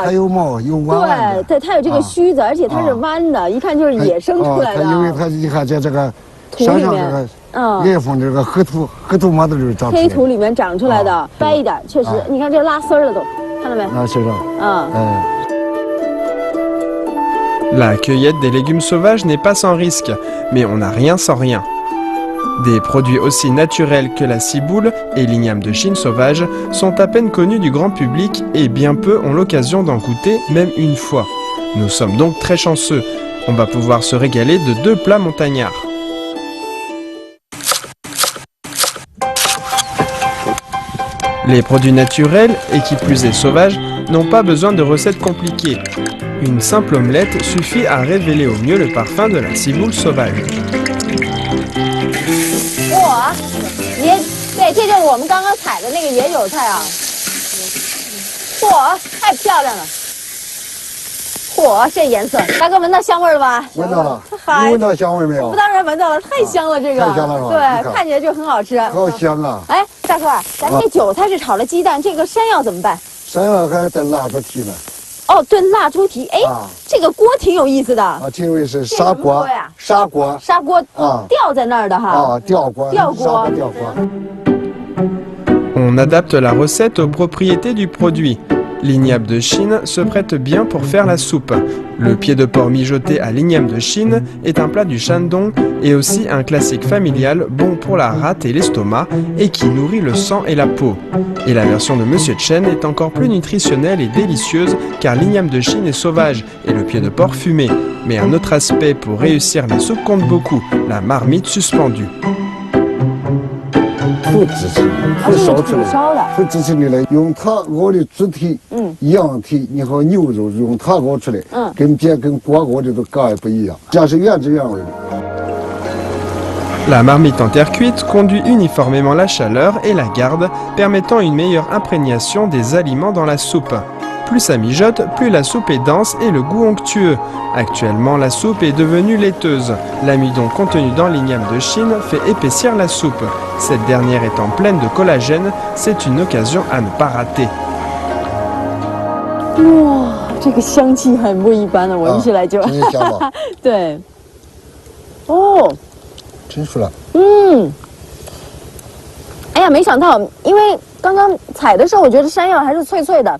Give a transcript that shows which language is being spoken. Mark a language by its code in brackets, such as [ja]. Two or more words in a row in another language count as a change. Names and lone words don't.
[zh] 它有毛，有弯的，对，它有这个须子，而且它是弯的，一看就是野生出来的。因为它你看在这个山上这个叶枫这个黑土嘛都是长黑土里面长出来的，白一点，确实，你看这拉丝了都，看到没？啊，是的， [fr] La cueillette des légumes sauvages n'est pas sans risque, mais on n'a rien sans rien. Des produits aussi naturels que la ciboule et l'igname de Chine sauvage sont à peine connus du grand public et bien peu ont l'occasion d'en goûter, même une fois. Nous sommes donc très chanceux. On va pouvoir se régaler de 2 plats montagnards. Les produits naturels, et qui plus est sauvages, n'ont pas besoin de recettes compliquées. Une simple omelette suffit à révéler au mieux le parfum de la ciboule sauvage. [zh] 哇，对，这就是我们刚刚采的那个野韭菜啊！嚯，太漂亮了！嚯，这颜色，大哥闻到香味了吧？闻到了，你闻到香味没有？我当然闻到了，太香了，这个。太香了是吧？对，看起来就很好吃。好香啊！哎，大哥，咱这韭菜是炒了鸡蛋，这个山药怎么办？山药还炖腊猪蹄呢。哦，炖腊猪蹄，哎，这个锅挺有意思的。啊，挺有意思，砂锅呀，砂锅啊，吊在那儿的哈。啊，吊锅。 [fr] On adapte la recette aux propriétés du produit. L'igname de Chine se prête bien pour faire la soupe. Le pied de porc mijoté à l'igname de Chine est un plat du Shandong et aussi un classique familial bon pour la rate et l'estomac et qui nourrit le sang et la peau. Et la version de Monsieur Chen est encore plus nutritionnelle et délicieuse car l'igname de Chine est sauvage et le pied de porc fumé. Mais un autre aspect pour réussir la soupe compte beaucoup, la marmite suspendue. [zh] 不支持，不烧出来，不支持你来用它熬的猪蹄、羊蹄，你和牛肉用它熬出来，跟锅熬的都嘎也不一样，这是原汁原味。 [fr] La marmite en terre cuite conduit uniformément la chaleur et la garde, permettant une meilleure imprégnation des aliments dans la soupe. Plus ça mijote, plus la soupe est dense et le goût onctueux. Actuellement, la soupe est devenue laiteuse. L'amidon contenu dans l'igname de Chine fait épaissir la soupe. Cette dernière étant pleine de collagène, c'est une occasion à ne pas rater. [zh] 哇，这个香气很不一般的，闻起来就。真香吧？对。哦。真出来。哎呀，没想到，因为刚刚采的时候，我觉得山药还是脆脆的。